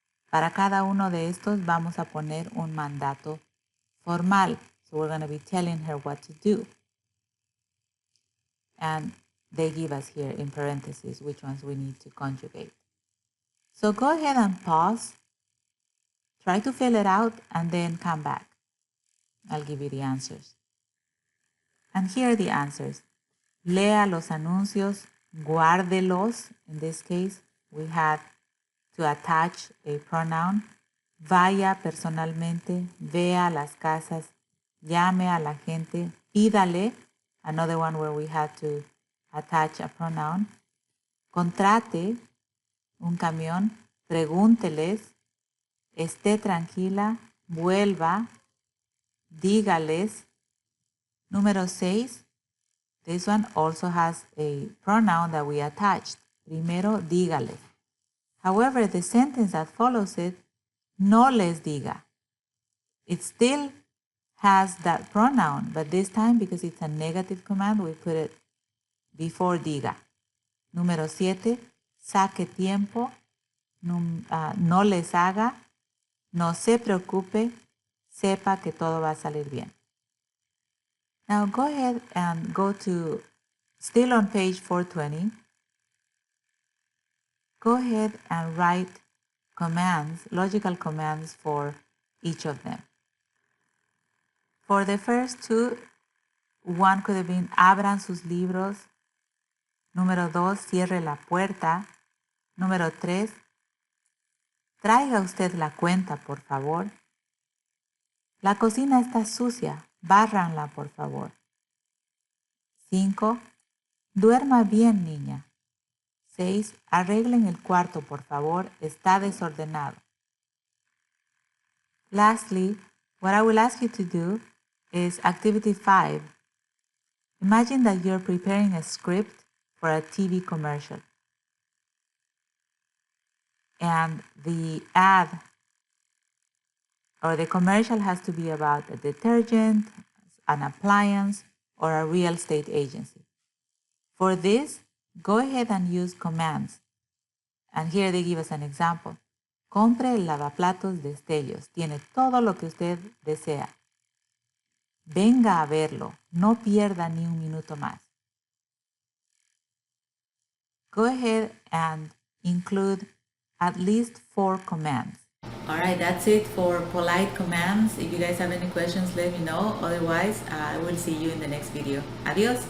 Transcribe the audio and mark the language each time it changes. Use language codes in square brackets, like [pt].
[es] Para cada uno de estos vamos a poner un mandato formal. [en] So we're going to be telling her what to do. And they give us here in parentheses which ones we need to conjugate. So go ahead and pause. Try to fill it out and then come back. I'll give you the answers. And here are the answers. [es] lea los anuncios, guárdelos. [en] In this case, we had to attach a pronoun. [es] Vaya personalmente, vea las casas, llame a la gente, pídale. [en] Another one where we had to attach a pronoun. [es] Contrate un camión, pregúnteles, esté tranquila, vuelva, dígales. Número 6. [en] This one also has a pronoun that we attached. [es] Primero, dígales. [en] However, the sentence that follows it, [es] no les diga. [en] It still has that pronoun, but this time, because it's a negative command, we put it before diga. [es] Número 7, saque tiempo, no les haga, no se preocupe, sepa que todo va a salir bien. [en] Now go ahead and go to, still on page 420, go ahead and write commands, logical commands for each of them. For the first two, one could have been [es] abran sus libros. Número 2, cierre la puerta. Número 3, traiga usted la cuenta, por favor. La cocina está sucia, bárranla, por favor. 5, duerma bien, niña. 6, arreglen el cuarto, por favor, está desordenado. [en] Lastly, what I will ask you to do is activity 5. Imagine that you're preparing a script for a TV commercial. And the ad or the commercial has to be about a detergent, an appliance, or a real estate agency. For this, go ahead and use commands. And here they give us an example. [es] Compre el lavaplatos de Stellos. Tiene todo lo que usted desea. Venga a verlo. No pierda ni un minuto más. [en] Go ahead and include at least 4 commands. All right, that's it for polite commands. If you guys have any questions, let me know. Otherwise, I will see you in the next video. Adios.